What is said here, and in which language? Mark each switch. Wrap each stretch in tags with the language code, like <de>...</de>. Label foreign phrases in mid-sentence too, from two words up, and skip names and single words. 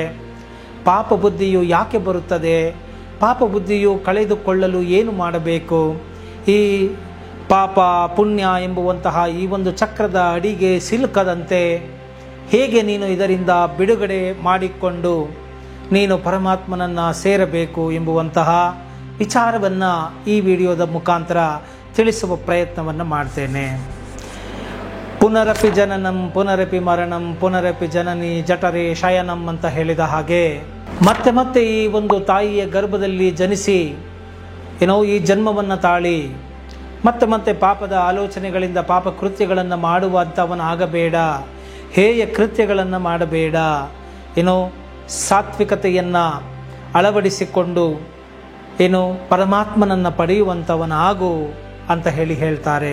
<kn>ಪಾಪ ಬುದ್ಧಿಯು ಯಾಕೆ ಬರುತ್ತದೆ, ಪಾಪ ಬುದ್ಧಿಯು ಕಳೆದುಕೊಳ್ಳಲು ಏನು ಮಾಡಬೇಕು, ಈ ಪಾಪ ಪುಣ್ಯ ಎಂಬುವಂತಹ ಈ ಒಂದು ಚಕ್ರದ ಅಡಿಗೆ ಸಿಲುಕದಂತೆ ಹೇಗೆ ನೀನು ಇದರಿಂದ ಬಿಡುಗಡೆ ಮಾಡಿಕೊಂಡು ನೀನು ಪರಮಾತ್ಮನನ್ನು ಸೇರಬೇಕು ಎಂಬುವಂತಹ ವಿಚಾರವನ್ನು ಈ ವಿಡಿಯೋದ ಮುಖಾಂತರ ತಿಳಿಸುವ ಪ್ರಯತ್ನವನ್ನು ಮಾಡ್ತೇನೆ.</kn> <sa>ಪುನರಪಿ ಜನನಂ ಪುನರಪಿ ಮರಣಂ ಪುನರಪಿ ಜನನಿ ಜಠರೇ ಶಯನಂ</sa> <kn>ಅಂತ ಹೇಳಿದ ಹಾಗೆ ಮತ್ತೆ ಮತ್ತೆ ಈ ಒಂದು ತಾಯಿಯ ಗರ್ಭದಲ್ಲಿ ಜನಿಸಿ ಈ ಜನ್ಮವನ್ನು ತಾಳಿ ಮತ್ತೆ ಮತ್ತೆ ಪಾಪದ ಆಲೋಚನೆಗಳಿಂದ ಪಾಪ ಕೃತ್ಯಗಳನ್ನು ಮಾಡುವಂಥವನಾಗಬೇಡ, ಹೇಯ ಕೃತ್ಯಗಳನ್ನು ಮಾಡಬೇಡ, ಸಾತ್ವಿಕತೆಯನ್ನು ಅಳವಡಿಸಿಕೊಂಡು ಪರಮಾತ್ಮನನ್ನು ಪಡೆಯುವಂಥವನಾಗು ಅಂತ ಹೇಳ್ತಾರೆ.</kn>